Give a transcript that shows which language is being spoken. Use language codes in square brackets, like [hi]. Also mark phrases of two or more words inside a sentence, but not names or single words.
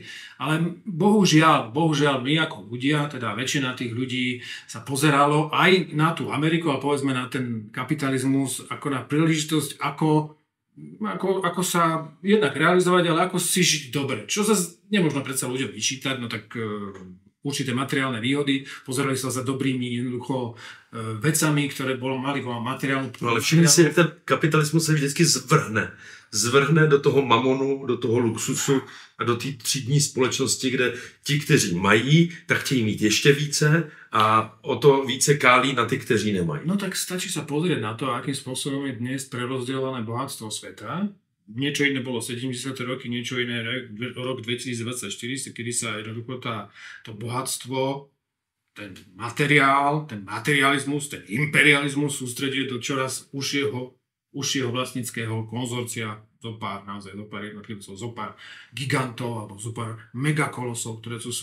[sk] Ale bohužiaľ my ako ľudia, teda väčšina tých ľudí sa pozeralo aj na tú Ameriku a povedzme na ten kapitalizmus ako na príležitosť, ako sa jednak realizovať, ale ako si žiť dobre. Čo zase nemôžno predsa ľuďom vyčítať, no tak určité materiálne výhody, pozerali sa za dobrými jednoducho vecami, ktoré mali materiálnu... [cs] Ale všimni si, jak ten kapitalismus se vždycky zvrhne do toho mamonu, do toho luxusu a do té třídní společnosti, kde ti, kteří mají, tak chtějí mít ještě více a o to více kálí na ty, kteří nemají. [sk] No tak stačí sa pozrieť na to, akým spôsobom je dnes prerozdeľované bohatstvo sveta. Niečo iné bolo 70. roky, niečo iné rok 2024, kedy sa jednoducho to bohatstvo, ten materializmus, ten imperializmus sústreduje do čoraz užšieho vlastníckeho konzorcia, zopár jednotlivcov, zopár gigantov alebo zopár megakolosov, ktoré sú.